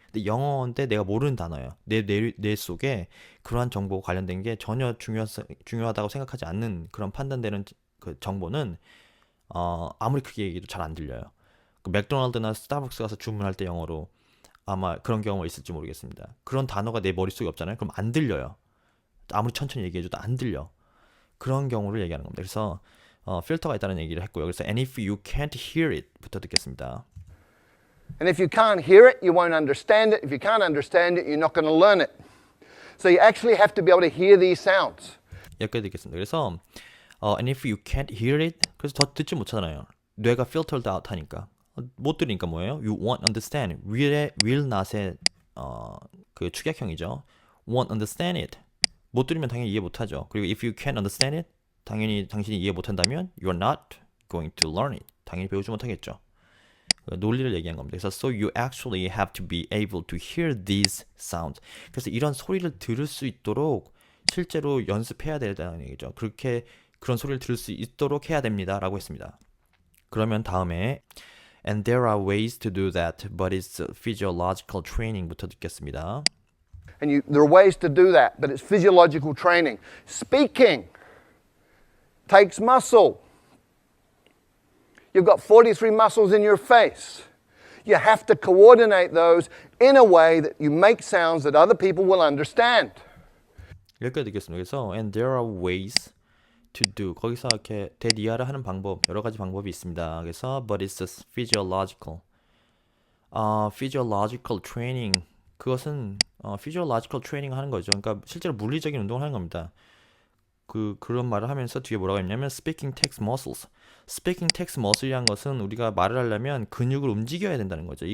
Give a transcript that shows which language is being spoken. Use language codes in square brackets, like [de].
[ko] 근데 영어인데 내가 모르는 단어예요. 뇌 속에 그러한 정보가 관련된 게 전혀 중요하다고 생각하지 않는 그런 판단되는 그 정보는 아무리 크게 얘기해도 잘 안 들려요. 그 맥도날드나 스타벅스 가서 주문할 때 영어로 아마 그런 경우가 있을지 모르겠습니다. 그런 단어가 내 머릿속에 없잖아요. 그럼 안 들려요. 아무리 천천히 얘기해줘도 안 들려. 그런 경우를 얘기하는 겁니다. 그래서 필터가 있다는 얘기를 했고요. [en] 그래서 and if you can't hear it [ko] 부터 듣겠습니다. [en] And if you can't hear it, you won't understand it. If you can't understand it, you're not going to learn it. So you actually have to be able to hear these sounds. [ko] 여기까지 듣겠습니다. [en] 그래서 and if you can't hear it, [ko] 그래서 더 듣지 못하잖아요. 뇌가 filtered out 하니까 못 들으니까 뭐예요? [en] You won't understand. [ko] will not의 그 축약형이죠. [en] won't understand it. [ko] 못 들으면 당연히 이해 못하죠. [en] 그리고 if you can't understand it, [ko] 당연히 당신이 이해 못한다면 [en] you're not going to learn it. [ko] 당연히 배우지 못하겠죠. 논리를 얘기한 겁니다. [en] 그래서 so you actually have to be able to hear these sounds. [ko] 그래서 이런 소리를 들을 수 있도록 실제로 연습해야 된다는 얘기죠. 그런 소리를 들을 수 있도록 해야 됩니다라고 했습니다. [en] 그러면 다음에 and there are ways to do that, but it's physiological training [ko] 부터 듣겠습니다. [en] And there are ways to do that, but it's physiological training. Speaking takes muscle. You've got 43 muscles in your face. You have to coordinate those in a way that you make sounds that other people will understand. [ko] 여기까지 듣겠습니다. [en] 그래서 and there are ways to do. [ko] 거기서 이렇게 대리아를 하는 방법, 여러 가지 방법이 있습니다. [en] 그래서 but it's physiological. physiological training. [ko] 그것은 physiological training 하는 거죠. 그러니까 실제로 물리적인 운동을 하는 겁니다. 그런 말을 하면서 뒤에 뭐라고 했냐면 [en] speaking takes muscles. speaking takes muscle [ko] 이란 것은 우리가 말을 하려면 근육을 움직여야 된다는 거죠.